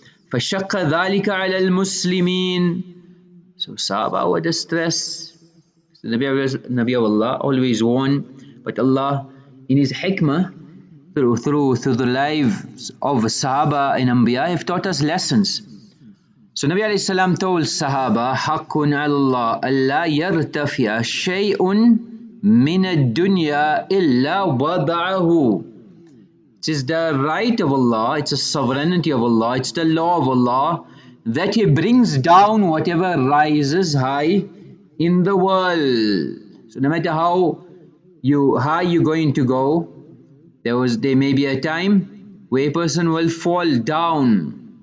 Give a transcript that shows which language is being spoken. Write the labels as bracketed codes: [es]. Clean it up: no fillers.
[ar] فَشَقَّ ذَلِكَ عَلَى الْمُسْلِمِينَ. [en] So Sahabah were distressed. The Nabi of Allah always won, but Allah in His hikmah, through the lives of Sahabah and Anbiya, have taught us lessons. So Nabi alayhi salam told Sahaba, [ar] حَقٌّ عَلَى اللَّهِ أَلَّا يَرْتَفِيَ شَيْءٌ مِنَ الدُّنْيَا إِلَّا وَضَعَهُ. [en] It is the right of Allah, it's a sovereignty of Allah, it's the law of Allah, that He brings down whatever rises high in the world. So no matter how high you're going to go, there may be a time where a person will fall down.